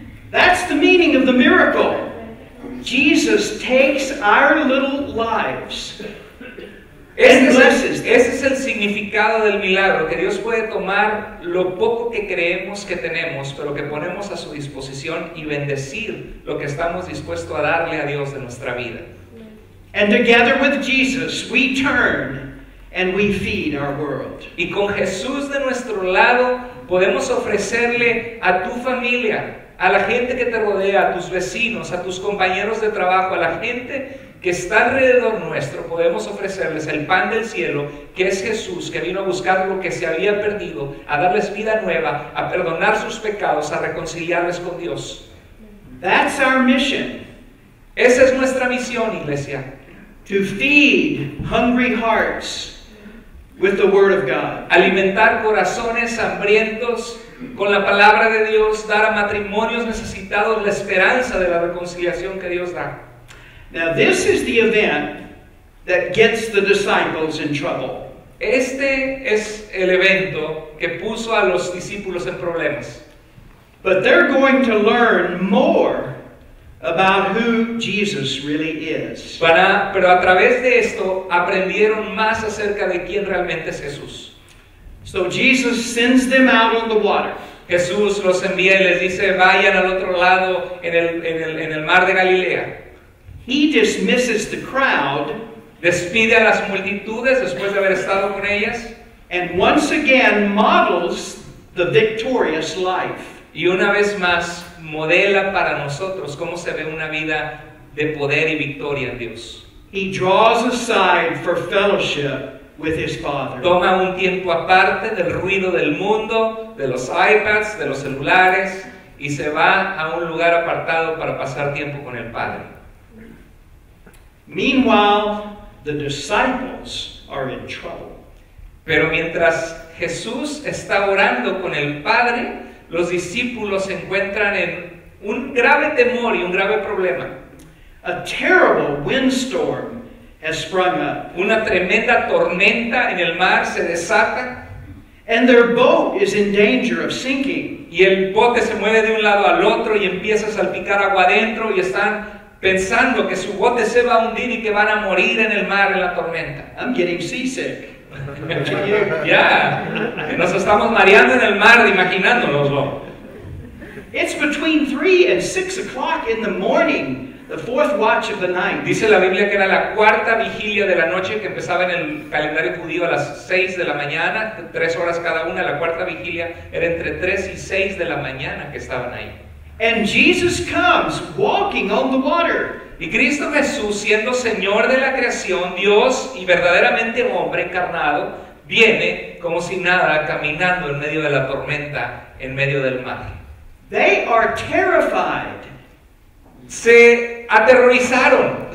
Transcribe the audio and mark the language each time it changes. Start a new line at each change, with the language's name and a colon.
English: That's the meaning of the miracle. Jesus takes our little lives and blesses them.
Spanish: Ese es el significado del milagro, que Dios puede tomar lo poco que creemos que tenemos, pero que ponemos a su disposición y bendecir lo que estamos dispuestos a darle a Dios de nuestra vida.
English: And together with Jesus, we turn and we feed our world.
Spanish: Y con Jesús de nuestro lado podemos ofrecerle a tu familia, a la gente que te rodea, a tus vecinos, a tus compañeros de trabajo, a la gente que está alrededor nuestro, podemos ofrecerles el pan del cielo, que es Jesús, que vino a buscar lo que se había perdido, a darles vida nueva, a perdonar sus pecados, a reconciliarles con Dios.
English: That's our mission.
Spanish: Esa es nuestra misión, iglesia.
English: To feed hungry hearts with the Word of God.
Spanish: Alimentar corazones hambrientos con la palabra de Dios, dar a matrimonios necesitados la esperanza de la reconciliación que Dios da.
English: Now this is the event that gets the disciples in trouble.
Spanish: Este es el evento que puso a los discípulos en problemas.
English: But they're going to learn more about who Jesus really is.
Spanish: Pero a través de esto aprendieron más acerca de quién realmente es Jesús.
English: So Jesus sends them out on the water.
Spanish: Jesús los envía y les dice, vayan al otro lado en el mar de Galilea.
English: He dismisses the crowd.
Spanish: Despide a las multitudes después de haber estado con ellas.
English: And once again models the victorious life.
Spanish: Y una vez más modela para nosotros cómo se ve una vida de poder y victoria en Dios.
English: He draws aside for fellowship with his Father.
Spanish: Toma un tiempo aparte del ruido del mundo, de los iPads, de los celulares, y se va a un lugar apartado para pasar tiempo con el Padre.
English: Meanwhile, the disciples are in trouble.
Spanish: Pero mientras Jesús está orando con el Padre, los discípulos se encuentran en un grave temor y un grave problema.
English: A terrible windstorm has sprung up.
Spanish: Una tremenda tormenta en el mar se desata.
English: And their boat is in danger of sinking.
Spanish: Y el bote se mueve de un lado al otro y empieza a salpicar agua adentro y están pensando que su bote se va a hundir y que van a morir en el mar en la tormenta.
English: I'm getting seasick.
Spanish: Ya, nos estamos mareando en el mar imaginándonoslo.
English: It's between 3 and 6 o'clock in the morning, the fourth watch of the night.
Spanish: Dice la Biblia que era la cuarta vigilia de la noche, que empezaba en el calendario judío a las 6 de la mañana, 3 horas cada una. La cuarta vigilia era entre 3 y 6 de la mañana que estaban ahí.
English: And Jesus comes walking on the water.
Spanish: Y Cristo Jesús, siendo Señor de la creación, Dios y verdaderamente hombre encarnado, viene como si nada, caminando en medio de la tormenta, en medio del mar.
English: They are terrified.
Spanish: Se aterrorizaron.